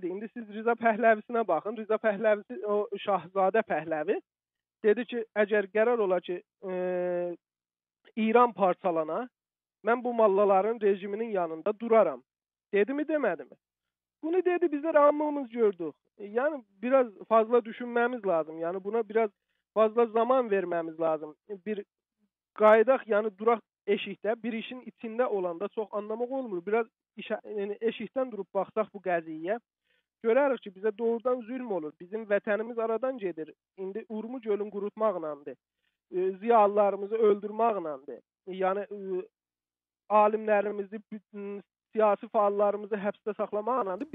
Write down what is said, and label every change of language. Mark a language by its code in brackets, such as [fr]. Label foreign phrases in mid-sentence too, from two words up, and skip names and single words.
[az] İndi siz Rıza Pəhləvisinə baxın. Rıza Pəhləvisi, o Şahzadə Pəhləvi dedi ki, əgər qərar ola ki, İran parçalana, mən bu mallaların rejiminin yanında duraram. Dedi mi, demədi mi? Bunu dedi, bizlər hamımız gördük. [tr] Yani biraz fazla düşünmemiz lazım. Yani buna biraz fazla zaman vermemiz lazım. [az] Bir qaydaq, yəni duraq eşikdə, bir işin içində olanda çox anlamaq olmur. Biraz yəni eşikdən durub baxsaq bu qəziyyəyə, görərik ki, bizə doğrudan zülm olur. Bizim vətənimiz aradan gedir. İndi Urmu gölün qurutmaqlandır. Ziyalılarımızı öldürməklandır. Yəni alimlərimizi, siyasi fəallarımızı həbsdə saxlamaqlandır.